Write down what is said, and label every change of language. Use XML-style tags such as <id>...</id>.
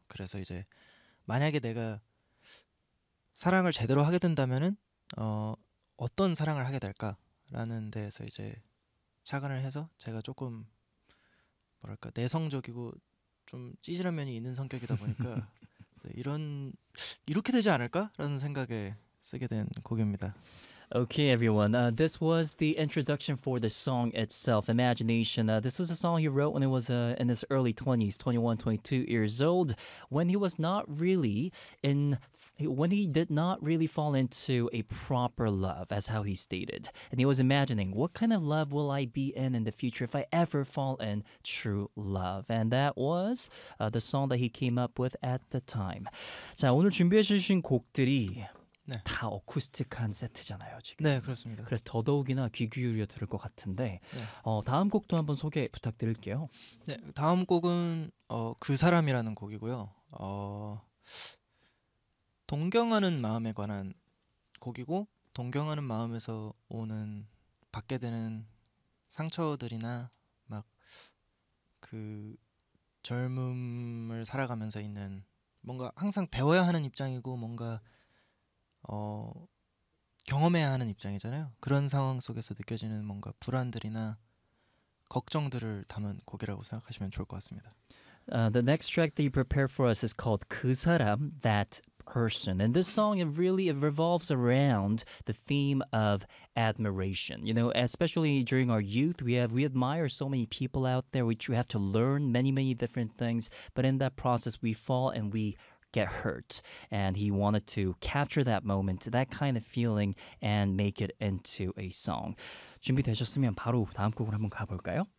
<ko>그래서 이제 만약에 내가 사랑을 제대로 하게 된다면은 어떤 사랑을 하게 될까라는 데서 이제 착안을 해서 제가 조금 뭐랄까 내성적이고 좀 찌질한 면이 있는 성격이다 보니까 이렇게 되지 않을까라는 생각에 쓰게 된 곡입니다.</ko> <en>Okay, everyone. This was the introduction for the song itself, Imagination. This was a song he wrote when he was in his early 20s, 21, 22 years old, when he was not really in, when he did not really fall into a proper love, as how he stated. And he was imagining, what kind of love will I be in the future if I ever fall in true love? And that was the song that he came up with at the time.</en> <ko>자, 오늘 준비해 주신 곡들이 네. 다 어쿠스틱한 세트잖아요, 지금. 네, 그렇습니다. 그래서 더더욱이나 귀 기울여 들을 것 같은데 네. 다음 곡도 한번 소개 부탁드릴게요. 네, 다음 곡은 그 사람이라는 곡이고요. 동경하는 마음에 관한 곡이고 동경하는 마음에서 오는 받게 되는 상처들이나 막 그 젊음을 살아가면서 있는 뭔가 항상 배워야 하는 입장이고 뭔가 경험해야 하는 입장이잖아요. 그런 상황 속에서 느껴지는 뭔가 불안들이나 걱정들을 담은 곡이라고 생각하시면 좋을 것 같습니다.</ko> <en>The next track that you prepared for us is called 그 사람, That Person. And this song, it revolves around the theme of admiration. You know, especially during our youth, we admire so many people out there. We have to learn many, many different things. But in that process, we fall and we get hurt, and he wanted to capture that moment, that kind of feeling, and make it into a song.</en> <ko>준비되셨으면 바로 다음 곡으로 한번 가볼까요?</ko>